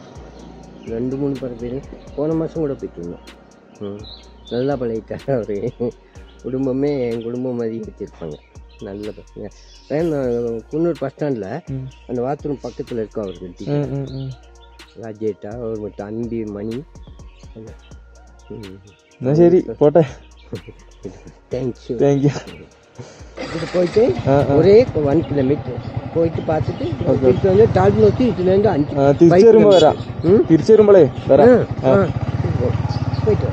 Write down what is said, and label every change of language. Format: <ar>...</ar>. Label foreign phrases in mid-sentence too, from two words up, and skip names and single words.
<ta>2-3 பேர் போன மாதம் கூட போயிட்டு இருந்தோம். நல்லா பழகிட்டார் அவர். குடும்பமே என் குடும்பம் மாதிரி வச்சுருப்பாங்க. நல்ல பசங்க. குன்னூர் பஸ் ஸ்டாண்டில் அந்த பாத்ரூம் பக்கத்தில் இருக்கும் அவருக்கு டீ கடை. ராஜேட்டா அவர் மட்டும் அன்பி மணி.</ta> <ml>എന്നാ ശരി പോട്ടെ.</ml> <en>thank you.</en> <ta>இது போயிட்டு ஒரே 1 கிலோமீட்டர் போயிட்டு பார்த்துட்டு திருப்பி வந்து டால் நோக்கி இதுலேருந்து 5</ta> <ml>തിരിച്ചു വരുമ്പോൾ വരാം. തിരിച്ചു വരുമ്പോളേ വരാം.</ml> <ta>போயிட்டு</ta>